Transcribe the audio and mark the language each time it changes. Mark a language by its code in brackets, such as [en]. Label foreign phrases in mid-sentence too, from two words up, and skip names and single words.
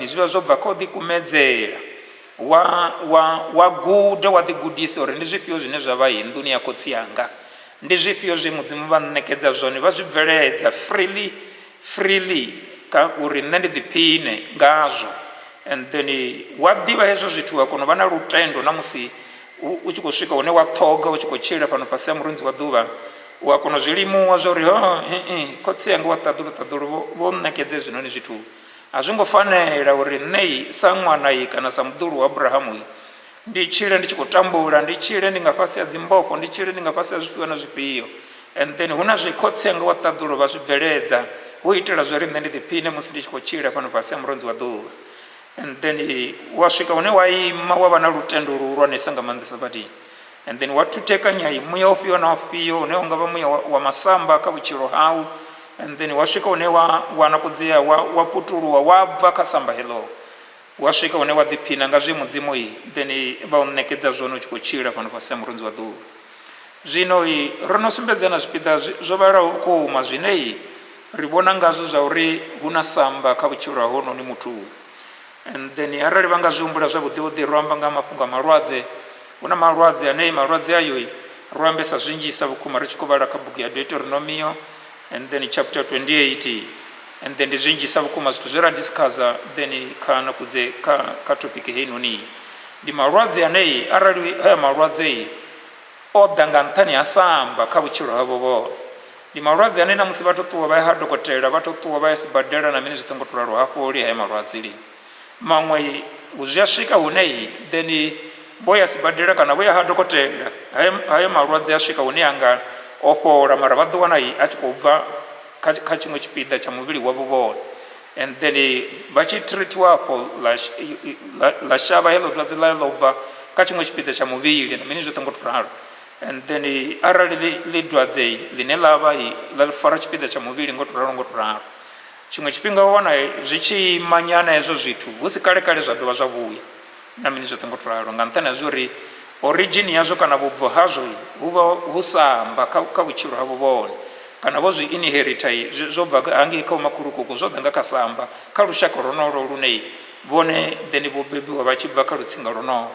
[ve] Zwi vha zwo bva kha u ḓikumedzela, wa guda, wa ḓigudisa uri ndi zwifhio zwine zwa vha nḓuni ya khotsi yanga, ndi zwifhio zwe mudzimu vha ṋekedza zwone, vha zwi bveledza freely uri nṋe ndi ḓiphine ngazwo. [en] And then [ve] wa ḓivha hezwo zwithu wa kona u vha na lutendo na musi u tshi khou swika hune wa ṱhoga u tshi khou tshila fhano fhasi ha murunzi wa ḓuvha, u a kona u zwi limuwa zwa uri khotsi yanga wa ṱaḓulu ṱaḓulu vho ṋekedza hezwinoni zwithu, a zwi ngo fanela uri nṋe sa ṅwana kana sa muḓulu wa Abrahamu ndi tshile ndi tshi khou tambula, ndi tshile ndi nga fhasi ha dzimbofho, ndi tshile ndi nga fhasi ha zwifhio na zwifhio. [en] And then [ve] hu na zwe khotsi yanga wa ṱaḓulu vha zwi bveledza, hu itela zwori nṋe ndi ḓiphine musi ndi tshi khou tshila fhano fhasi ha murunzi wa ḓuvha. [en] And then [ve] wa swika hune wa ima wa vha na lutendo luhulwanesa nga maanḓesa badi, [en] and then [ve] wa thutekanya muya ufhio na ufhio une unga vha muya wa masamba kha vhutshilo hau. [en] And then [ve] wa swika hune wa wana kudzea wa putuluwa, wa bva kha samba heḽo, waswika une wa ḓiphina nga zwi mudzimu then vha u ṋekedza zwone u tshi khou tshila fhano fhasi ha murunzi wa ḓuvha. Zwino ro no sumbedza na zwipiḓa zwo vhalaho vhukuma zwine ri vhona ngazwo zwa uri hu na samba kha vhutshilo ha hononi muthu. [en] And then [ve] arali vha nga zwi humbula zwavhuḓi ro amba nga mafhungo a malwadze. Hu na malwadze ane malwadze ayo ro ambesa zwinzhisa vhukuma ri tshi khou vhala kha bugu ya Deuteronomio [en] and then [ve] chapter 28 [en] and then [ve] ndi zwinzhisa vhukuma zwithu zwe ra discussa then kana kudze kha topic heinoni. Ndi malwadze ane arali haya malwadze o ḓa nga nṱhani ha samba kha vhutshilo havho vho. Ndi malwadze ane na musi vha to ṱuwa vha ya ha dokotela vha to ṱuwa vha ya sibadela na mini zwi ṱongo to ralo hafho li haya malwadze li. Maṅwe zwi a swika hune then vho ya sibadela kana vho ya ha dokotela haya malwadze a swika hune anga o fhola mara vha ḓo wana a tshi khou bva kha tshiṅwe tshipiḓa tsha muvhili wavho vhone. [en] And then [ve] vha tshi treatiwa hafho ḽa shavha heḽo dwadze ḽa ḽo bva kha tshiṅwe tshipiḓa tsha muvhili na mini zwi ṱongo to ralo. [en] And then [ve] arali ḽi dwadze ḽine ḽa vha ḽa fara tshipiḓa tsha muvhili ngo to ralo ngo to ralo. Tshiṅwe tshifhinga wa wana zwi tshi manyana hezwo zwithu hu si kale kale zwa dovha zwa vhuya na mini zwo ṱongo to ralo nga nṱhani ha zwa uri origin yazwo kana vhubvo hazwo hu vha hu samba kha vhutshilo havho vhone kana vho zwi inherita zwo bva hangei kha vhomakhulukuku zwo ḓa nga kha samba kha lushaka lonolo lune vhone then vho bebiwa vha tshi bva kha lutsinga lonolo.